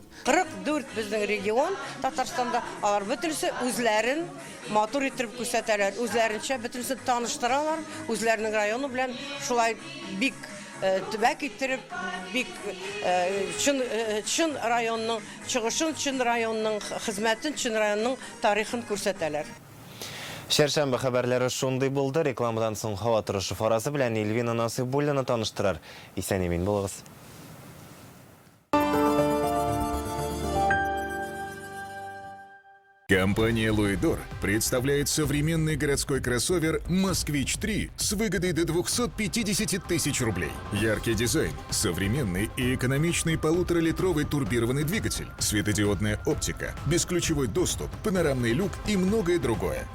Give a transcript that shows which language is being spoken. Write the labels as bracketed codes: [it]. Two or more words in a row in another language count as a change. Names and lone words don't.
[tt] 44 безнең регион Татарстанда, алар бөтенесе үзләрен матур итеп күрсәтәләр, үзләренчә бөтенесе таныштыралар, үзләренең районы белән шулай бик төбәк иттереп, бик чын районның чыгышын, чын районның хезмәтен, чын районның тарихын күрсәтәләр. Шәршәмбе хәбәрләре шундый булды. Рекламадан соң һава торышы фарасы белән Эльвина Насыйбуллина таныштырыр. Исән-имин булыгыз. [ru] Компания «Луидор» представляет современный городской кроссовер «Москвич-3» с выгодой до 250 тысяч рублей. Яркий дизайн, современный и экономичный 1,5-литровый турбированный двигатель, светодиодная оптика, бесключевой доступ, панорамный люк и многое другое.